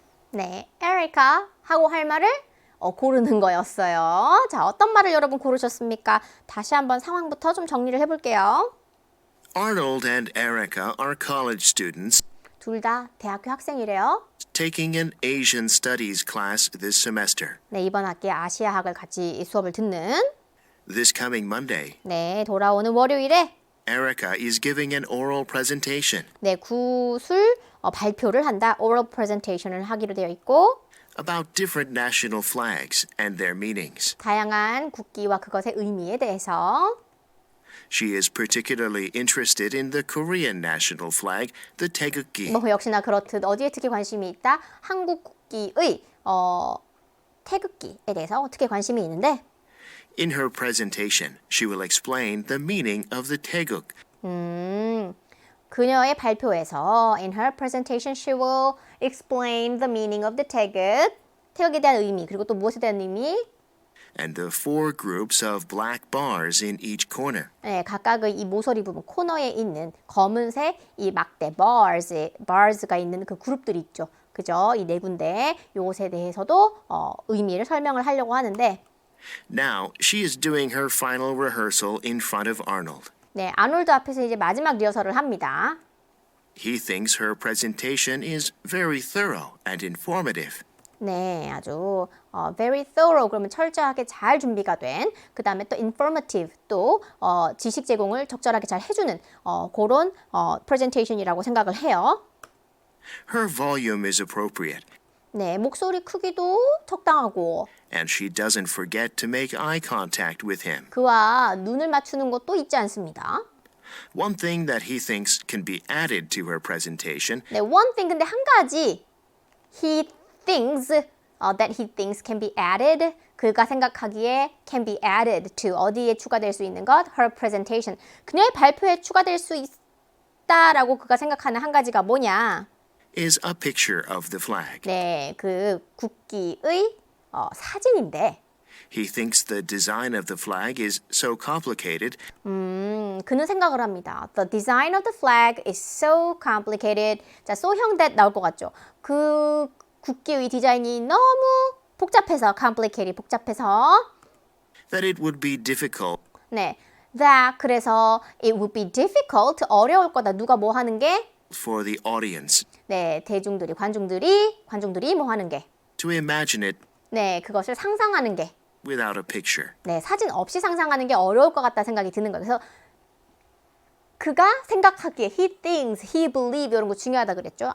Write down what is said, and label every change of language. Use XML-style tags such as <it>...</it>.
<ko>네, 에리카 하고 할 말을 고르는 거였어요. 자, 어떤 말을 여러분 고르셨습니까? 다시 한번 상황부터 좀 정리를 해볼게요.</ko> <en>Arnold and Erica are college students</en> <ko>둘 다 대학교 학생이래요.</ko> <en>taking an Asian Studies class this semester.</en> <ko>네, 이번 학기에 아시아학을 같이 수업을 듣는</ko> <en>This coming Monday,</en> <ko>네, 돌아오는 월요일에</ko> <en>Erica is giving an oral presentation</en> <ko>네, 구술 발표를 한다.</ko> <en>oral presentation</en> <ko>을 하기로 되어 있고</ko> <en>about different national flags and their meanings.</en> <ko>다양한 국기와 그것의 의미에 대해서</ko> <en>She is particularly interested in the Korean national flag, the Taegukgi.</en> <ko>뭐 역시나 그렇듯 어디에 특히 관심이 있다? 한국 국기의 태극기에 대해서 특히 관심이 있는데</ko> <en>In her presentation, she will explain the meaning of the Taeguk</en> <ko>그녀의 발표에서</ko> <en>in her presentation she will explain the meaning of the</en> <ko>태극 태극에 대한 의미 그리고 또 무엇에 대한 의미</ko> <en>and the 4 groups of black bars in each corner.</en> <ko>네, 각각의 이 모서리 부분 코너에 있는 검은색 이 막대 bars가 있는 그 그룹들이 있죠. 그죠? 이 네 군데 요것에 대해서도 의미를 설명을 하려고 하는데</ko> <en>Now, she is doing her final rehearsal in front of Arnold.</en> <ko>네, 아놀드 앞에서 이제 마지막 리허설을 합니다.</ko> <en>He thinks her presentation is very thorough and informative.</en> <ko>네, 아주</ko> <en>very thorough</en> <ko>그러면 철저하게 잘 준비가 된 그 다음에 또 informative 또 지식 제공을 적절하게 잘 해주는 그런 presentation이라고 생각을 해요.</ko> <en>Her volume is appropriate,</en> <ko>네, 목소리 크기도 적당하고</ko> <en>and she doesn't forget to make eye contact with him.</en> <ko>그와 눈을 맞추는 것도 잊지 않습니다.</ko> <en>One thing that he thinks can be added to her presentation</en> <ko>네,</ko> <en>one thing</en> <ko>근데 한 가지</ko> <en>he thinks that he thinks can be added</en> <ko>그가 생각하기에</ko> <en>can be added to</en> <ko>어디에 추가될 수 있는 것</ko> <en>her presentation</en> <ko>그녀의 발표에 추가될 수 있다라고 그가 생각하는 한 가지가 뭐냐</ko> <en>is a picture of the flag.</en> <ko>네, 그 국기의 사진인데</ko> <en>He thinks the design of the flag is so complicated</en> <ko>그는 생각을 합니다.</ko> <en>The design of the flag is so complicated.</en> <ko>자, so형 that 나올 것 같죠? 그 국기의 디자인이 너무 복잡해서 complicated 복잡해서</ko> <en>that it would be difficult</en> <ko>네,</ko> <en>that</en> <ko>그래서</ko> <en>it would be difficult</en> <ko>어려울 거다. 누가 뭐 하는 게?</ko> <en>for the audience</en> <ko>네, 대중들이 관중들이 뭐 하는 게?</ko> <en>to imagine it</en> <ko>네, 그것을 상상하는 게.</ko> <en>without a picture.</en> <ko>네, 사진 없이 상상하는 게 어려울 것 같다 생각이 드는 거예요. 그래서 그가 생각하기에</ko> <en>he thinks, he believe</en> <ko>이런 거 중요하다 그랬죠.</ko>